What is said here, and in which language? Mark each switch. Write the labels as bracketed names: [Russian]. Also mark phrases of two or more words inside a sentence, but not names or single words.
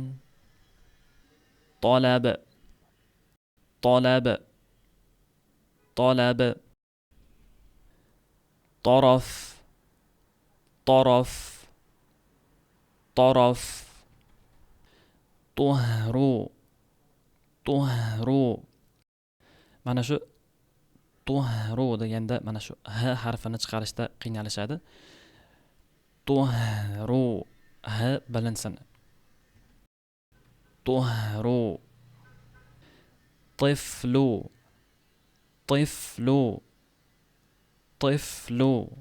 [Arabic] طلب، طلب، طلب. طرف، طرف، طرف. طهر، طهر. [Uzbek] Mana shu tuhru deganda mana shu h harfini chiqarishda qiynalishadi. Tuhru, h bilinsin. [Arabic] طهر. طفل، طفل، طفل.